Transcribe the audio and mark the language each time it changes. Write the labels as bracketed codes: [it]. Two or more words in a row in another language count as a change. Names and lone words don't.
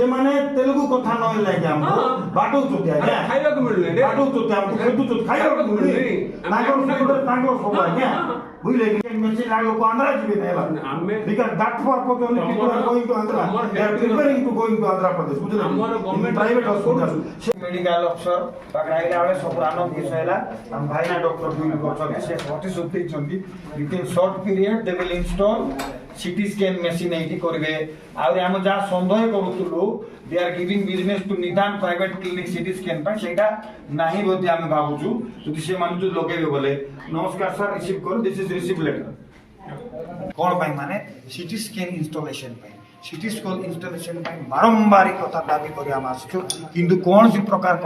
[or] ସେମାନେ ତେଲୁଗୁ କଥା ନହେଲେ ଆଜ୍ଞା ଆମକୁ ବାଟଉଛନ୍ତି ଆଜ୍ଞା ଖାଇବାକୁ ମିଳୁନି ବାଟଉଛନ୍ତି ଆମକୁ ଖେଦୁଛନ୍ତି ଖାଇବାକୁ ମିଳୁନି ତାଙ୍କର ସବୁ ଆଜ୍ଞା ବୁଝିଲେ କି ମେସିନ୍ ଲାଗି ଲୋକ ଆନ୍ଧ୍ରା ଯିବେ ନା ଆମେ [en] because that purpose only people are going to Andhra they are preparing to going to Andhra Pradesh ବୁଝିଲେ [or] ଆମର ଗଭର୍ଣ୍ଣମେଣ୍ଟ [en] private hospital medical officer [or] ପାଖରେ ଆଇଲା ବେଳେ ସବୁ ଆନନ୍ଦ ବିଷୟ ହେଲା ଆମ ଭାଇନା [en] doctor duty [or] କରୁଛନ୍ତି ସେ ପ୍ରତିଶ୍ରୁତି ଦେଇଛନ୍ତି [en] within short period they will install CT scan machine [or] ଏଇଠି କରିବେ ଆହୁରି ଆମେ ଯାହା ସନ୍ଦେହ କରୁଥିଲୁ [en] they are giving business to [or] ନିଦାନ [en] private clinic CT scan [or] ପାଇଁ ସେଇଟା ନାହିଁ ବୋଲି ଆମେ ଭାବୁଛୁ ଯଦି ସେମାନେ ଯଦି ଲଗେଇବେ ବୋଲେ ନମସ୍କାର ସାର୍ ରିସିଭ କର [en] this is receive letter [or] କ'ଣ ପାଇଁ ମାନେ [en] CT scan installation [or] ପାଇଁ [en] CT scan installation [or] ପାଇଁ ବାରମ୍ବାର କଥା ଦାବି କରି ଆମେ ଆସିଛୁ କିନ୍ତୁ କୌଣସି ପ୍ରକାର କ'ଣ